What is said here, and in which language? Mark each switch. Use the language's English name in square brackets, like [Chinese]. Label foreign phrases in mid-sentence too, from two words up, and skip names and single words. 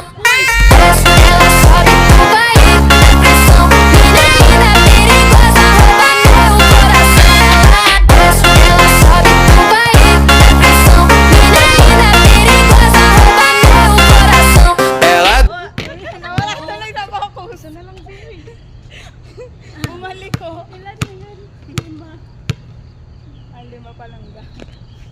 [Portuguese] Desce, ela sobe no baile, é pressão. Mina linda, perigosa, rouba meu coração. Ela desce, ela sobe no baile, é pressão. Mina linda, perigosa, rouba meu coração. Ela [Filipino] Nawala tuloy na ako. Gusto na lang baby. Bumalik ko. Ilan na yan? 5. 5 pa lang ga.